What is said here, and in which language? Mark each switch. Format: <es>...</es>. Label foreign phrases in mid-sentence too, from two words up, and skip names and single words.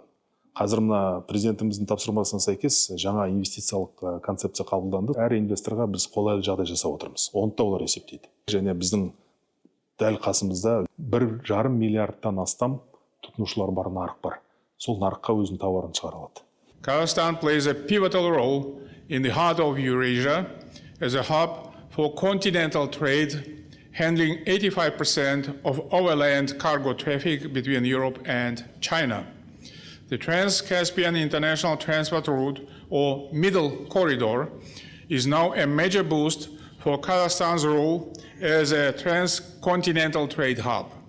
<kk>Қазір мына президентіміздің тапсырмасына сәйкес жаңа инвестициялық концепция қабылданды. Әр инвесторға біз қолайлы жағдай жасап отырмыз. Оны да олар есептейді. Және біздің дәл қасымызда 1,5 миллиардтан астам тұтынушылар бар нарық бар. Сол нарыққа өзінің тауарын шығара алады.</kk> <en>Kazakhstan plays a pivotal role in the heart of Eurasia as a hub for continental trade, handling 85% of overland cargo traffic between Europe and China. The Trans-Caspian International Transport Route, or Middle Corridor, is now a major boost for Kazakhstan's role as a transcontinental trade hub.</en>